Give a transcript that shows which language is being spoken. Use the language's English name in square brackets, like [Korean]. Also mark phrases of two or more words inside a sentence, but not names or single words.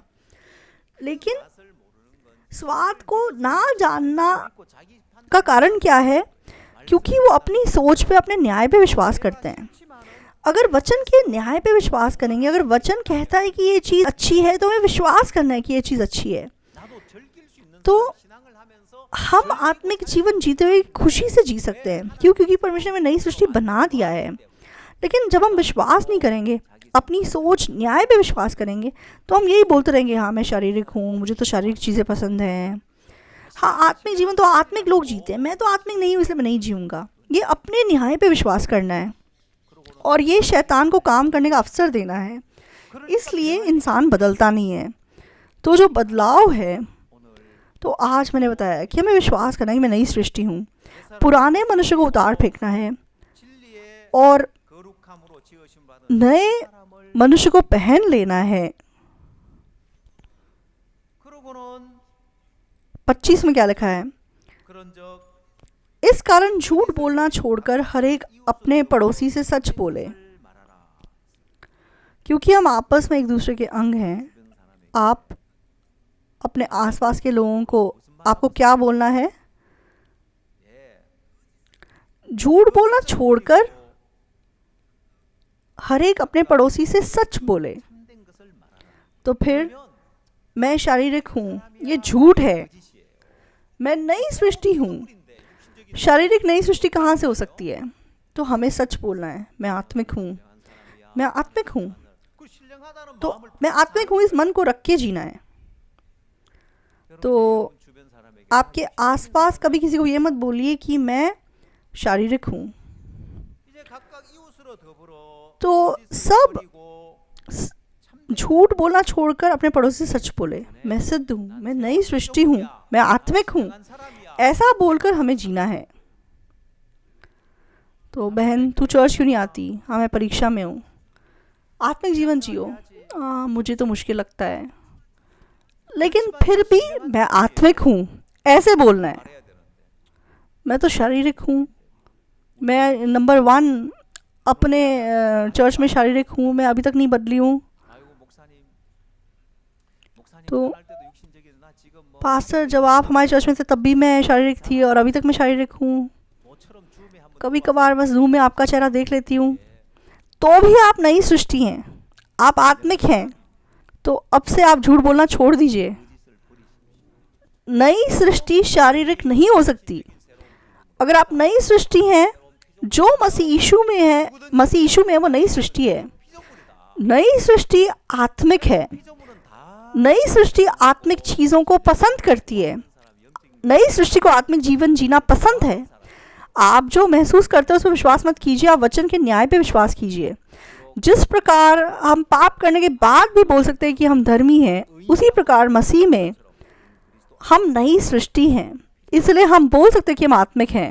[Hindi] लेकिन स्वाद को ना जानना का कारण क्या है? क्योंकि वो अपनी सोच पे, अपने न्याय पे विश्वास करते हैं। अगर वचन के न्याय पे विश्वास करेंगे, अगर वचन कहता है कि ये चीज़ अच्छी है, तो हमें विश्वास करना है कि ये चीज़ अच्छी है। [Korean] 나도 즐길 수 있는 [Hindi] तो [Korean] 신앙을 하면서 [Hindi] हम आत्मिक जीवन जीते हुए खुशी से जी सकते हैं। क्यों? क्योंकि परमेश्वर ने नई सृष्टि बना दिया है। लेकिन जब हम विश्वास नहीं करेंगे, अपनी सोच न्याय पे विश्वास करेंगे, तो हम यही बोलते रहेंगे हाँ मैं शारीरिक हूँ, मुझे तो शारीरिक चीज़ें पसंद हैं। हाँ, आत्मिक जीवन तो आत्मिक लोग जीते हैं, मैं तो आत्मिक नहीं हूँ इसलिए मैं नहीं जीऊँगा। ये अपने न्याय पे विश्वास करना है और ये शैतान को काम करने का अवसर देना है। इसलिए इंसान बदलता नहीं है। तो जो बदलाव है, तो आज मैंने बताया कि हमें विश्वास करना है कि मैं नई सृष्टि हूँ। पुराने मनुष्य को उतार फेंकना है [Korean] 진리의 [Hindi] और [Korean] 거룩함으로 지으심 받은 [Hindi] नए [Korean] 사람을 [Hindi] मनुष्य को पहन लेना है। [Korean] 그러고는 [Hindi] 25 में क्या लिखा है? [Korean] 그런적 [Hindi] इस कारण झूठ बोलना छोड़कर हर एक अपने पड़ोसी से सच बोले, [Korean] 말하라. [Hindi] क्योंकि हम आपस में एक दूसरे के अंग हैं। [Korean] 주변 사람에게 [Hindi] आप अपने आसपास के लोगों को आपको क्या बोलना है? [Korean] 예. [Hindi] झूठ बोलना छोड़कर हर एक अपने पड़ोसी से सच बोले। [Korean] 참된 것을 말하라. [Hindi] तो फिर [Korean] 그러면 [Hindi] मैं शारीरिक हूँ, ये झूठ है। [Korean] 거짓이에요. [Hindi] मैं नई सृष्टि हूँ। [Korean] 인데 육신적인 [Hindi] शारीरिक नई सृष्टि कहाँ से हो सकती है? तो हमें सच बोलना है, मैं आत्मिक हूँ, [Korean] 사람이야. [Hindi] मैं आत्मिक हूँ। [Korean] 그 신령하다는 [Hindi] तो [Korean] 마음을 [Hindi] मैं आत्मिक हूँ, इस मन को रख के जीना है। तो [Korean] 여러분 주변 사람에게 [Hindi] आपके आसपास कभी किसी को ये मत बोलिए कि मैं शारीरिक हूँ। [Korean] 이제 각각 이웃으로 더불어 [Hindi] तो [Korean] 거짓을 [Hindi] सब [Korean] 버리고 [Hindi] झूठ बोलना छोड़कर अपने पड़ोसी से सच बोले, मैं सिद्ध हूँ, मैं नई सृष्टि हूँ, मैं आत्मिक हूँ, [Korean] 한 사람이야. [Hindi] ऐसा बोलकर हमें जीना है। तो बहन तू चर्च क्यों नहीं आती? हाँ मैं परीक्षा में हूँ। आत्मिक जीवन जियो। मुझे तो मुश्किल लगता है, लेकिन फिर भी मैं आत्मिक हूँ, ऐसे बोलना है। [Korean] 말해야 되는데. [Hindi] मैं तो शारीरिक हूँ, मैं नंबर 1 अपने चर्च में शारीरिक हूँ, मैं अभी तक नहीं बदली हूँ। [Korean] 아이고 목사님 [Hindi] तो [Korean] 떠날 때도 육신적인 나 지금 뭐 [Hindi] पास्टर जब आप हमारे चर्च में थे तब भी मैं शारीरिक थी और अभी तक मैं शारीरिक हूँ। [Korean] 모처럼 줌에 한번 [Hindi] कभी कभार बस जूम में आपका चेहरा देख लेती हूँ। तो भी आप नई सृष्टि हैं, आप आत्मिक हैं। तो अब से आप झूठ बोलना छोड़ दीजिए। नई सृष्टि शारीरिक नहीं हो सकती। अगर आप नई सृष्टि हैं, जो मसीह यीशु में है वो नई सृष्टि है। [Korean] 피조물이다. [Hindi] नई सृष्टि आत्मिक है। [Korean] 피조물은 다 [Hindi] नई सृष्टि आत्मिक चीज़ों को पसंद करती है। नई सृष्टि को आत्मिक जीवन जीना पसंद है। आप जो महसूस करते हो उस पर विश्वास मत कीजिए, आप वचन के न्याय पे विश्वास कीजिए। जिस प्रकार हम पाप करने के बाद भी बोल सकते हैं कि हम धर्मी हैं, उसी प्रकार मसीह में हम नई सृष्टि हैं, इसलिए हम बोल सकते हैं कि हम आत्मिक हैं।